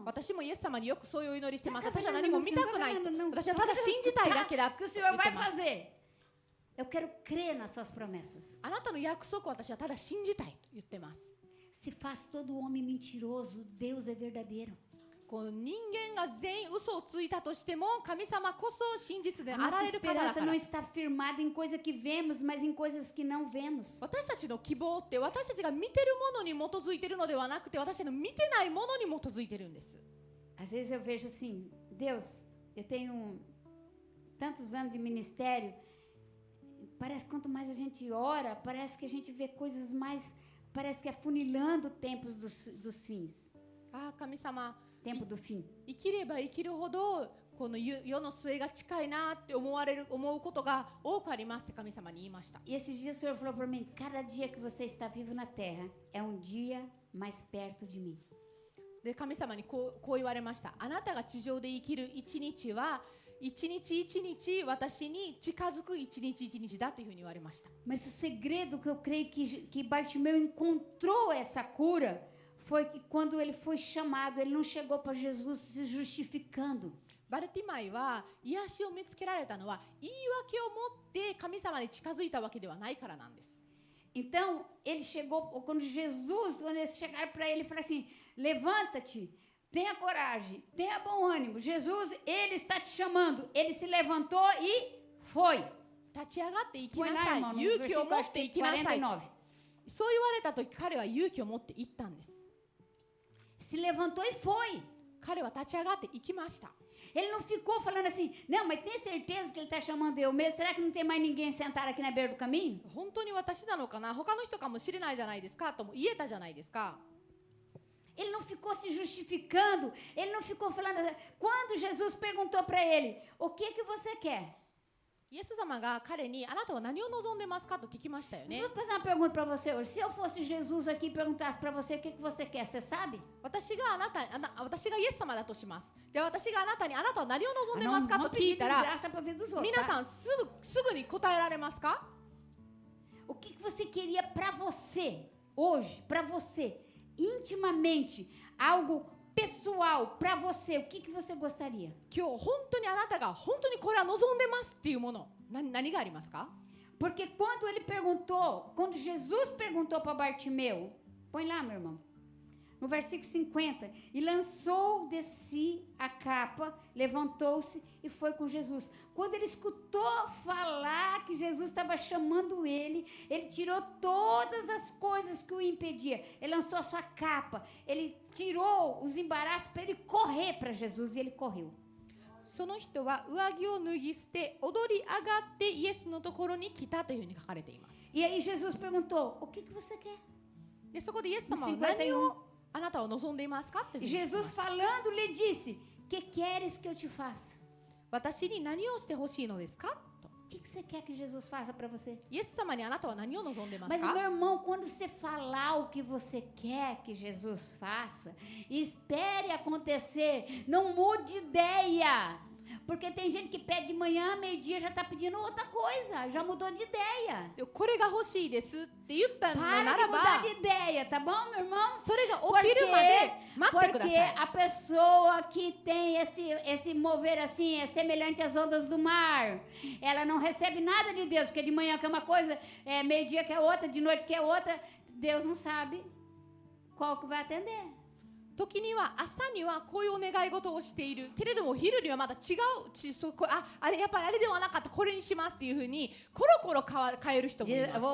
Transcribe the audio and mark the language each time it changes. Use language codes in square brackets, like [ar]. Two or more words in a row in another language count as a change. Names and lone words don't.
[ja] 私もイエス様によくそういうお祈りしてます。 [pt] Não, [ja] 私は [pt] não, [ja] 何も [pt] não, [ja] 見 [pt] você [ja] た [pt] não [ja] くない。 [pt] não, não, não. [ja] 私はただ信じたいだけだ [pt] Que o Senhor [ja] 言って [pt] vai [ja] ます。 [pt] fazer. Eu quero crer nas suas promessas. [ja] あなたの約束を私はただ信じたいと言ってます。 [pt] Se faz todo homem mentiroso, Deus é verdadeiro. [ja] この人間が全員嘘をついたとしても神様こそ真実で [pt] A [ja] あら [pt] nossa [ja] れるからだ [pt] esperança [ja] から [pt] não está firmada em coisa que vemos, mas em coisas que não vemos. [ja] 私たちの希望って私たちが見てるものに基づいているのではnaくて私たちの見てないものに基づいているんです。 [pt] Às vezes eu vejo assim, Deus, eu tenho tantos anos de ministério, parece que quanto mais a gente ora, parece que a gente vê coisas mais, parece que é afunilando tempos dos fins, [ja] ああ神様 [pt] tempo do fim. [ja] 生きれば生きるほどこの世の末が近いなって思うことが多くありますって神様に言いました。 [pt] E esses dias o Senhor falou para mim, cada dia que você está vivo na terra é um dia mais perto de mim. [ja] で神様にこう言われました。あなたが地上で生きる一日は一日一日私に近づく一日一日だというふうに言われました。 [pt] Mas o segredo que eu creio que Bartimeu encontrou essa cura foi que quando ele foi chamado, ele não chegou para Jesus se justificando. [ja] バルティマイは癒しを見つけられたのは言い訳を持って神様に近づいたわけではないからなんです。 [pt] Então, ele chegou, quando eles chegaram para ele e falaram assim, levanta-te, tenha coragem, tenha bom ânimo. Jesus, ele está te chamando. Ele se levantou e foi. [ja] 立ち上がって生き [pt] Foi [ja] な [pt] lá, [ja] さい。 [pt] irmão, no [ja] 勇気を [pt] versículo [ja] 持って生きなさい。 [pt] 49. [ja] そう言われた時彼は勇気を持って行ったんです。 [pt] Se levantou e foi. [ja] 彼は立ち上がって行きました。 [pt] Ele não ficou falando assim, não, mas tem certeza que ele está chamando eu mesmo? Será que não tem mais ninguém sentado aqui na beira do caminho? [ja] 本当に私なのかな他の人かもしれないじゃないですかとも言えたじゃないですか。 [pt] Ele não ficou se justificando, ele não ficou falando. Quando Jesus perguntou para ele, o que você quer? [ja] イエス様が彼にあなたは何を望んでますかと聞きましたよね。 [pt] Vou fazer uma pergunta para você hoje. Se eu fosse Jesus aqui e perguntasse para você o que você quer, você sabe? [ja] 私がイエス様だとします。じゃあ私があなたにあなたは何を望んで [pt] Não, [ja] ますか [pt] não [ja] と聞 [pt] pedir [ja] いたら [pt] desgraça para a vida dos outros. [ja] 皆 [pt] Tá? [ja] さんすぐに答えられますか？ [pt] O que você queria para você hoje, para você, intimamente, algo pessoal para você, o que você gostaria? [ja] 今日本当にあなたが本当にこれは望んでますっていうもの何がありますか？ [pt] Porque quando Jesus perguntou para Bartimeu, põe lá, meu irmão, no versículo 50, e lançou de si a capa, levantou-se e foi com Jesus. Quando ele escutou falar que Jesus estava chamando ele tirou todas as coisas que o impediam. Ele lançou a sua capa, ele tirou os embaraços para ele correr para Jesus e ele correu. [ja] その人は上着を脱ぎ捨て踊り上がってイエスのところに来たというふうに書かれています。 [pt] E aí Jesus perguntou, o que você quer? [ja] でそこでイエス様は何をあなたは望んでいますかというふうに聞きま [pt] Jesus [ja] した。 [pt] falando lhe disse, que queres que eu te faça? [ja] 私に何をしてほしいのですかと。 [pt] O que você quer que Jesus faça para você? [ja] イエス様にあなたは何を望んでます [pt] Mas, [ja] か？ [pt] meu irmão, quando você falar o que você quer que Jesus faça, espere acontecer, não mude de ideia. Porque tem gente que pede de manhã, meio-dia, já está pedindo outra coisa, já mudou de ideia. [ja] これが欲しいですって言ったの [pt] Para [ja] な [pt] de [ja] ら [pt] mudar [ja] ば [pt] de ideia, tá bom, meu irmão? [ja] それが起きるまで待ってくだ [pt] Porque [ja] さい。 [pt] a pessoa que tem esse mover assim, é semelhante às ondas do mar. Ela não recebe nada de Deus, porque de manhã quer uma coisa, meio-dia quer outra, de noite quer outra. Deus não sabe qual que vai atender. [ja] 時には朝にはこういうお願い事をしているけれども昼にはまた違うあれやっぱりあれではなかったこれにしますっていうふうにコロコロ変える人もいます。